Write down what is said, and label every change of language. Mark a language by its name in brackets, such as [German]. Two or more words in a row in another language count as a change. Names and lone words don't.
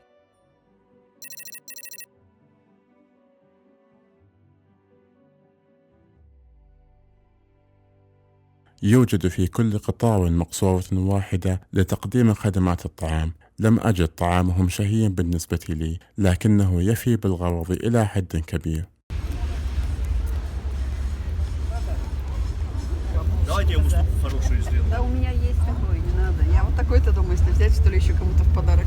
[Arabic] يوجد في كل قطار مقصورة واحدة لتقديم خدمات الطعام. لم أجد طعامهم شهيا بالنسبة لي، لكنه يفي بالغرض إلى حد كبير. [Russian] Давайте я ему хорошую сделаю. Да, у меня есть такой, не надо. Я вот такой-то думаю, если взять, что ли, еще кому-то в подарок.